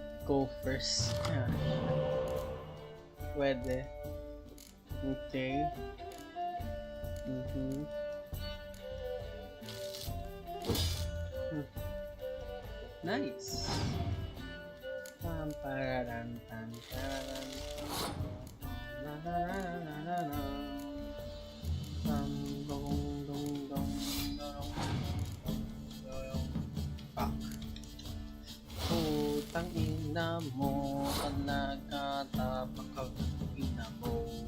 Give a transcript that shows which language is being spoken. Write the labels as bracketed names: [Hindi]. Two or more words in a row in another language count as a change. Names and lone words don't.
[English] go first. Yeah. Pwede. Okay. Nice. Pam pararan pam pararan. La la la la la la. Pam dong dong dong dong. Fuck. [Filipino] Putang ina mo, talaga tapakag ina mo.